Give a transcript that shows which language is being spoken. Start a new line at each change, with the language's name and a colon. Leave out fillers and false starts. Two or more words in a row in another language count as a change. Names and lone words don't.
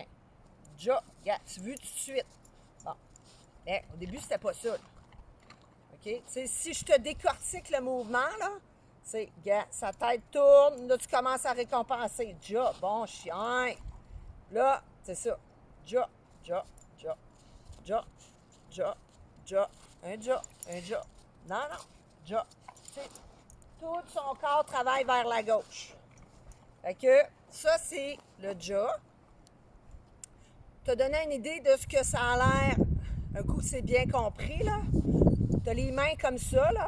French: Ja, regarde, tu veux tout de suite. Bon. Mais au début, c'était pas ça. Là. OK? T'sais, si je te décortique le mouvement, là, c'est, regarde, sa tête tourne, là, tu commences à récompenser. Ja, bon chien. Là, c'est ça. Ja, ja, ja, ja, ja, ja, un ja, un ja. Non, non, ja. T'sais, tout son corps travaille vers la gauche. Fait que ça, c'est le ja. Te donner une idée de ce que ça a l'air. Un coup, c'est bien compris, là. T'as les mains comme ça, là.